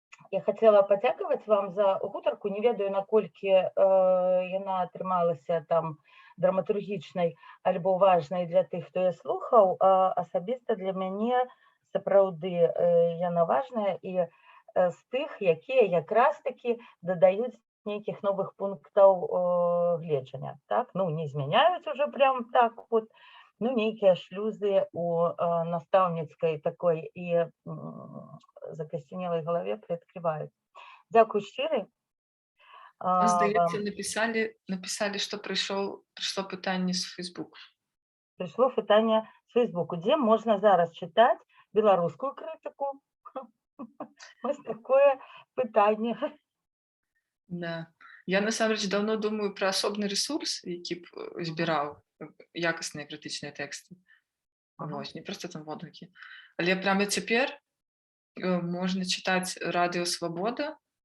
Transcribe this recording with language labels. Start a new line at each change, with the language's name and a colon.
Belarusian: Я хацела падзякаваць вам за гутарку, не ведаю, наколькі яна атрымалася там драматургічнай альбо важнай для тых, хто я слухаў, асабіста для мяне сапраўды яна важная і з тых, якія якраз такі дадаюць нейкіх новых пунктаў гледжання. Так? Не змяняюць
Russian: уже прям так вот,
Belarusian: нейкія шлюзы у настаўніцкай такой і закасцянелай галаве прыадкрываюць. Дзякуй шчыры.
Ukrainian: Здається, вам написали, що прийшло питання з Фейсбуку. прийшло питання з Фейсбуку, де можна зараз читати білоруську критику. Ось таке питання. Да.
Belarusian: Я насамрэч давно думаю про асобны ресурс, які б збіраў якасныя крытычныя тэксты. Ага. Вось, не проста там водгукі. Але прямо цяпер можна чытаць радыё Свабода.